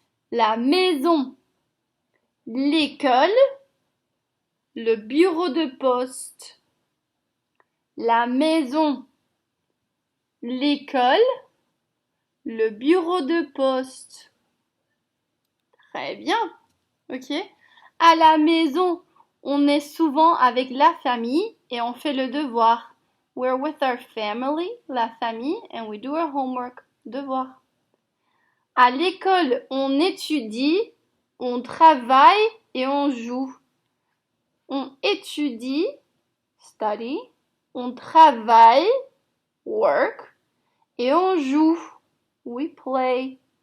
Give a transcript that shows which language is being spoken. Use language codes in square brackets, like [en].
[fr] La maison, l'école, le bureau de poste, la maison, l'école, le bureau de poste. Très bien, ok? À la maison, on est souvent avec la famille et on fait le devoir. [en] We're with our family, [fr] la famille, [en] and we do our homework, devoir. [fr] À l'école, on étudie, on travaille et on joue. On étudie, study, on travaille, work, et on joue, [en] we play.